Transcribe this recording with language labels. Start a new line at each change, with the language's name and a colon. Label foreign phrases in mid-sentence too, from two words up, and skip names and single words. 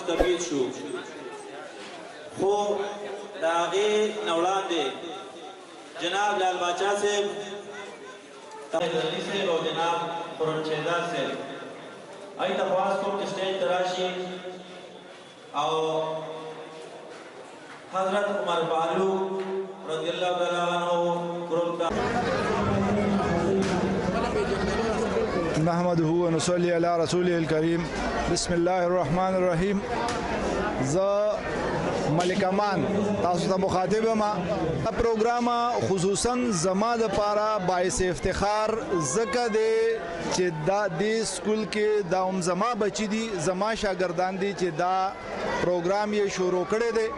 Pashto: شهید شو خو د هغې نه وړاندې جناب لال باچا صاحب صاحب او جناب خورمشیدا صاحب هغې ته خواست کوم چې سټیج ته راشي او حضرت عمر فاروق
Arabic: رضی اللہ تعالیٰ عنہ نحمده ونصلي على رسوله الكريم بسم الله الرحمن الرحیم.
Pashto: زه ملک امان تاسو ته مخاطب یم. دا پروګرام خصوصا زما د پاره باعث افتخار ځکه دی چې دا دې سکول کې دا هم زما بچي دي، زما شاګردان دي چې دا پروګرام یې شروع کړی دی.